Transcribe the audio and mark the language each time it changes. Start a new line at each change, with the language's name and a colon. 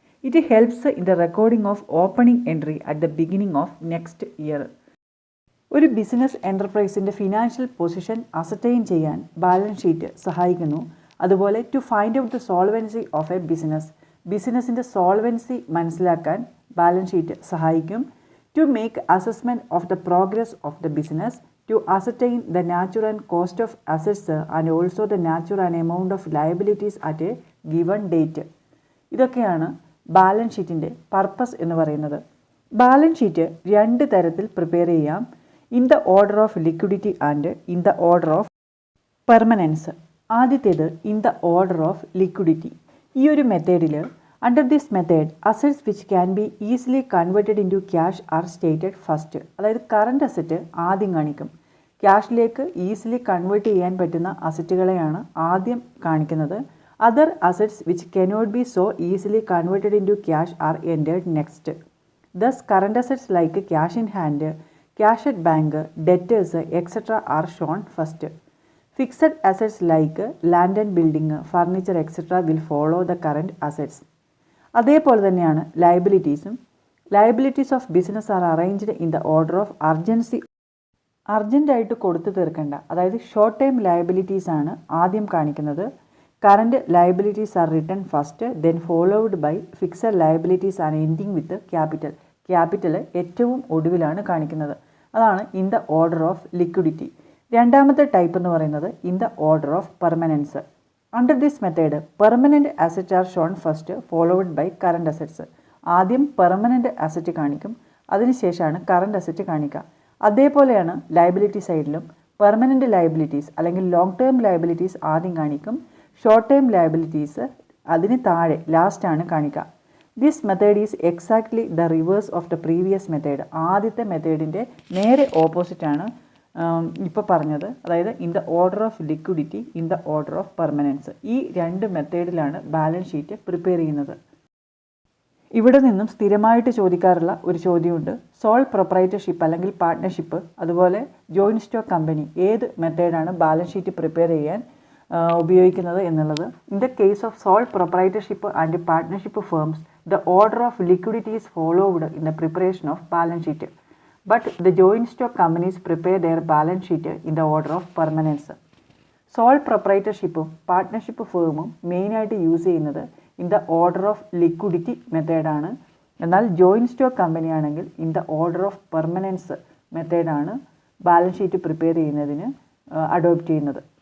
English: It helps in the recording of opening entry at the beginning of next year.
Malayalam: ഒരു business എൻ്റർപ്രൈസിൻ്റെ financial position ascertain ചെയ്യാൻ balance sheet സഹായിക്കുന്നു. അതുപോലെ
English: to find out the solvency of a
Malayalam: ബിസിനസ്സിൻ്റെ solvency മനസ്സിലാക്കാൻ balance sheet സഹായിക്കും.
English: To make assessment of the progress of the business, to ascertain the nature and cost of assets and also the nature and amount of liabilities at a given date.
Malayalam: ഇതൊക്കെയാണ് balance ഷീറ്റിൻ്റെ purpose എന്ന് പറയുന്നത്. Balance sheet രണ്ട് തരത്തിൽ prepare ചെയ്യാം.
English: In the order of liquidity and in the order of permanence.
Malayalam: ആദ്യത്തേത് in the order of liquidity. ഈ ഒരു മെത്തേഡിൽ
English: Under this method, assets which can be easily converted into cash are stated first.
Malayalam: അതായത് current asset ആദ്യം കാണിക്കും. ക്യാഷിലേക്ക് easily convert ചെയ്യാൻ പറ്റുന്ന അസറ്റുകളെയാണ് ആദ്യം കാണിക്കുന്നത്.
English: Other assets which cannot be so easily converted into cash are entered next. Thus current assets like cash in hand, cash at bank, debtors etcetera are shown first. Fixed assets like land and building, furniture etcetera will follow the current assets.
Malayalam: അതേപോലെ തന്നെയാണ് ലയബിലിറ്റീസും.
English: Liabilities of business are arranged in the order of urgency.
Malayalam: അർജൻറ്റായിട്ട് കൊടുത്തു തീർക്കേണ്ട, അതായത് short time liabilities ആണ് ആദ്യം കാണിക്കുന്നത്.
English: Current liabilities are written first, then followed by fixed liabilities are ending with capital.
Malayalam: Capital ഏറ്റവും ഒടുവിലാണ് കാണിക്കുന്നത്. അതാണ് in the order of liquidity. രണ്ടാമത്തെ ടൈപ്പ് എന്ന് പറയുന്നത് in the order of permanence.
English: Under this method, permanent assets are shown first, followed by current assets.
Malayalam: ആദ്യം permanent asset കാണിക്കും, അതിനുശേഷമാണ് കറണ്ട് അസറ്റ് കാണിക്കുക. അതേപോലെയാണ് ലയബിലിറ്റി സൈഡിലും പെർമനൻ്റ് ലയബിലിറ്റീസ് അല്ലെങ്കിൽ ലോങ് ടേം ലയബിലിറ്റീസ് ആദ്യം കാണിക്കും, ഷോർട്ട് ടേം ലയബിലിറ്റീസ് അതിന് താഴെ ലാസ്റ്റാണ് കാണിക്കുക.
English: This method is exactly the reverse of the previous method.
Malayalam: ആദ്യത്തെ മെത്തേഡിൻ്റെ നേരെ ഓപ്പോസിറ്റാണ് ഇപ്പോൾ പറഞ്ഞത്. അതായത് in the order of liquidity, in the order of permanence. ഈ രണ്ട് മെത്തേഡിലാണ് ബാലൻസ് ഷീറ്റ് പ്രിപ്പയർ ചെയ്യുന്നത്. ഇവിടെ നിന്നും സ്ഥിരമായിട്ട് ചോദിക്കാറുള്ള ഒരു ചോദ്യമുണ്ട്. സോൾ പ്രൊപ്രൈറ്റർഷിപ്പ് അല്ലെങ്കിൽ പാർട്ട്ണർഷിപ്പ്, അതുപോലെ ജോയിൻറ്റ് സ്റ്റോക്ക് കമ്പനി, ഏത് മെത്തേഡാണ് ബാലൻസ് ഷീറ്റ് പ്രിപ്പയർ ചെയ്യാൻ ഉപയോഗിക്കുന്നത് എന്നുള്ളത്.
English: In the case of sole proprietorship and partnership firms, the order of liquidity is followed in the preparation of balance sheet. But the joint stock companies prepare their balance sheet in the order of permanence.
Malayalam: Soul പ്രൊപ്രൈറ്റർഷിപ്പും partnership ഫേമും മെയിനായിട്ട് use ചെയ്യുന്നത് in the order of liquidity മെത്തേഡാണ്. എന്നാൽ joint stock company ആണെങ്കിൽ in the order of permanence മെത്തേഡാണ് balance sheet prepare ചെയ്യുന്നതിന് adopt ചെയ്യുന്നത്.